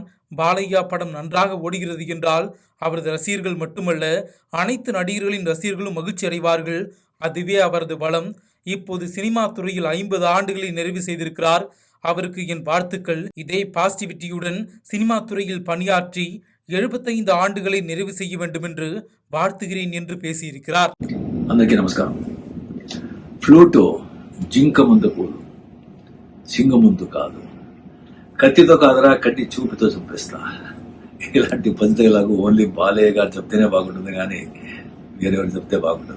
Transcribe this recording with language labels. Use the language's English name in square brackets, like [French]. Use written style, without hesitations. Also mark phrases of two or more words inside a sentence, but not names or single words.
[Tamil] பாலையா படம் நன்றாக ஓடுகிறது என்றால் அவரது ரசிகர்கள் மட்டுமல்ல, அனைத்து நடிகர்களின் ரசிகர்களும் மகிழ்ச்சி அடைவார்கள். அதுவே அவரது பலம். இப்போது சினிமா துறையில் 50 ஆண்டுகளை நிறைவு செய்திருக்கிறார். அவருக்கு என் வாழ்த்துக்கள். இதே பாசிட்டிவிட்டியுடன் சினிமா துறையில் பணியாற்றி 75 ஆண்டுகளை நிறைவு செய்ய வேண்டும் என்று வாழ்த்துகிறேன் என்று பேசியிருக்கிறார். [Telugu] అందరికీ నమస్కారం. ఫ్లూటు జింక ముందు పూలు, సింగ ముందు కాదు, కత్తితో కాదురా కట్టి చూపుతో చంపేస్తా. ఇలాంటి పంచలాగా ఓన్లీ బాలయ్య గారు చెప్తేనే బాగుంటుంది, కానీ వేరెవరు చెప్తే బాగుండదు.